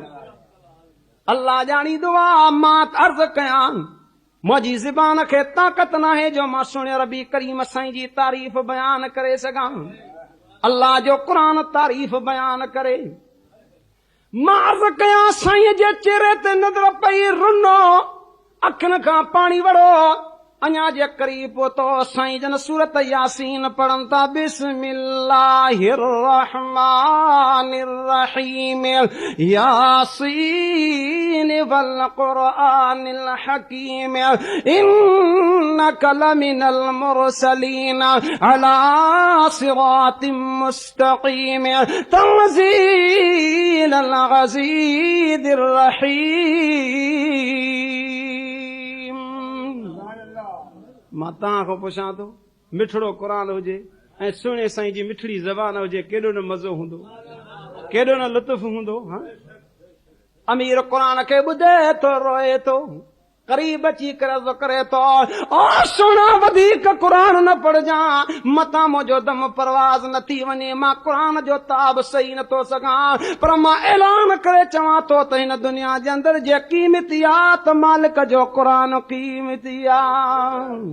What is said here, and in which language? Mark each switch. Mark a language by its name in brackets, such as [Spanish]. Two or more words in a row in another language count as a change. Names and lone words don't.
[Sindhi] अल्लाह ॼाणींदो आहे, मां अर्ज़ कयां, मुंहिंजी ज़बान खे ताक़त नाहे जो मां सुहिणे रबी करीम साईं जी तारीफ़ बयान करे सघां, अल्लाह जो क़ुर तारीफ़ बयान करे। मां अर्ज़ कयां, साईं जे चेहरे ते नज़र पई रुनो, अखियुनि खां पाणी वड़ो, अञा जे करीब पहुतो साईं जन सूरत यासीन पढ़न था [Arabic] بسم الله الرحمن الرحيم يس والقرآن الحكيم إنك لمن المرسلين على صراط مستقيم تنزيل العزيز الرحيم. [Sindhi] मां तव्हां खां पुछां थो मिठड़ो क़ुरान हुजे ऐं सुहिणे साईं जी मिठड़ी ज़बान हुजे, केॾो न मज़ो हूंदो, केॾो न लुत्फ़ हूंदो। अमीर क़ुरान खे ॿुधे थो रोए थो, करीब अची करे अर्ज़ करे थो ओ सुहिणा वधीक क़ुरान न पढ़जां, मतां मुंहिंजो दम परवाज़ न थी वञे, मां क़ुरान जो ताब सही नथो सघां, पर मां ऐलान करे चवां थो त हिन दुनिया जे अंदरि जे क़ीमती आहे त मालिक जो क़ुरान क़ीमती आहे।